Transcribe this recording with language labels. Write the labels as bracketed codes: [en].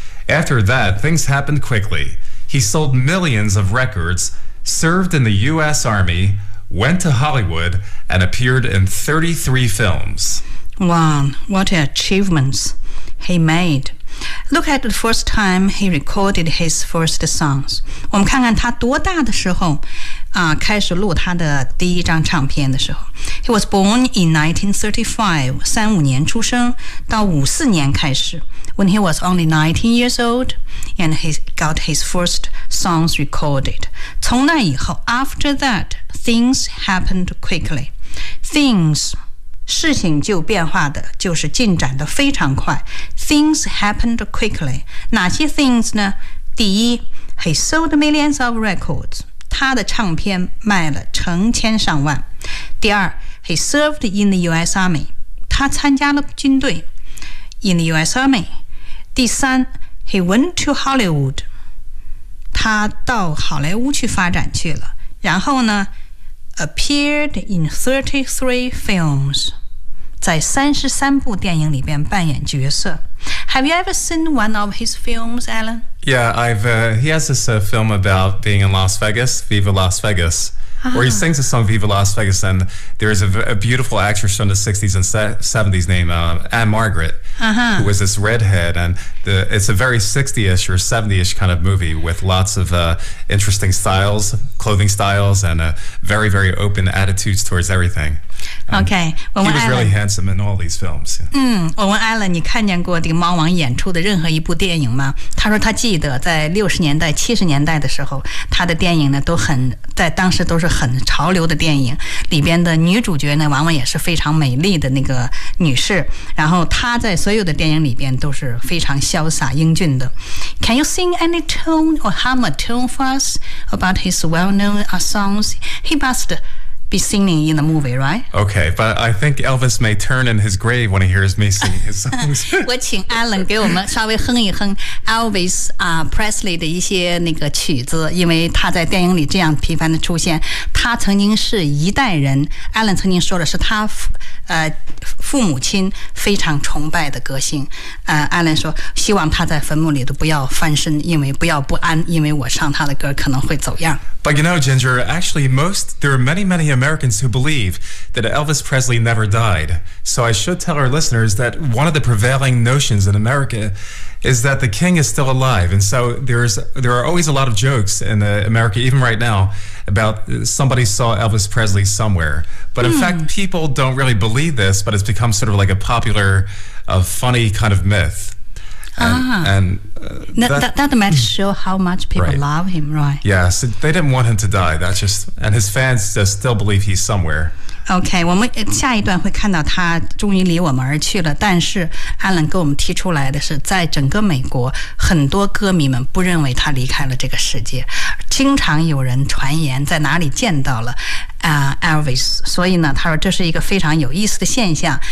[en] After that, things happened quickly. He sold millions of records, served in the U.S. Army, went to Hollywood, and appeared in 33 films. Wow, what achievements he made. Look at the first time he recorded his first songs. [zh] 我们看看他多大的时候开始录他的第一张唱片的时候。 [en] He was born in 1935, [zh] 35年出生到54年开始。 [en] When he was only 19 years old, and he got his first songs recorded. [zh] 从那以后 [en] after that, things happened quickly. Things, [zh] 事情就变化的就是进展的非常快。 [en] Things happened quickly. [zh] 哪些 [en] things 呢？ [zh] 第一， [en] he sold millions of records. [zh] 他的唱片卖了成千上万。第二， [en] he served in the US Army. [zh] 他参加了军队。 [en] In the US Army. [zh] 第三 [en] ,he went to Hollywood. [zh] 他到好莱坞去发展去了。然后呢 [en] ,appeared in 33 films. [zh] 在33部电影里边扮演角色。 [en] Have you ever seen one of his films, Alan? Yeah, he has this film about being in Las Vegas, Viva Las Vegas. Where he sings the song Viva Las Vegas, and there is a beautiful actress from the 60s and 70s named Anne Margaret, who was this redhead, and it's a very 60-ish or 70-ish kind of movie with lots of interesting styles, clothing styles, and very, very open attitudes towards everything. Okay. Well, he was really handsome in all these films. Yeah. [zh] 我问 Alan, 你看见过这个猫王演出的任何一部电影吗？他说他记得在60年代、70年代的时候，他的电影呢都很在当时都是很潮流的电影，里边的女主角呢往往也是非常美丽的那个女士，然后她在所有的电影里边都是非常潇洒英俊的。 [en] Can you sing any tune or hum a tune for us about his well-known songs? He must be singing in the movie, right? Okay, but I think Elvis may turn in his grave when he hears me sing his songs. [zh] 我请 Alan 给我们稍微哼一哼 Elvis Presley 的一些那个曲子，因为他在电影里这样频繁的出现。他曾经是一代人 ，Alan 曾经说的是他父母亲非常崇拜的歌星。 Alan 说希望他在坟墓里都不要翻身，因为不要不安，因为我唱他的歌可能会走样。 [en] But you know, Ginger, actually, there are many, many Americans who believe that Elvis Presley never died. So I should tell our listeners that one of the prevailing notions in America is that the king is still alive. And so there are always a lot of jokes in America, even right now, about somebody saw Elvis Presley somewhere. But in fact, people don't really believe this, but it's become sort of like a popular, funny kind of myth. That might show how much people love him, right? Yes, they didn't want him to die. That's just, and his fans just still believe he's somewhere. [zh] Okay, 我们下一段会看到他终于离我们而去了。但是 Alan 给我们提出来的是，在整个美国，很多歌迷们不认为他离开了这个世界。经常有人传言在哪里见到了Elvis， 所以呢，他说这是一个非常有意思的现象。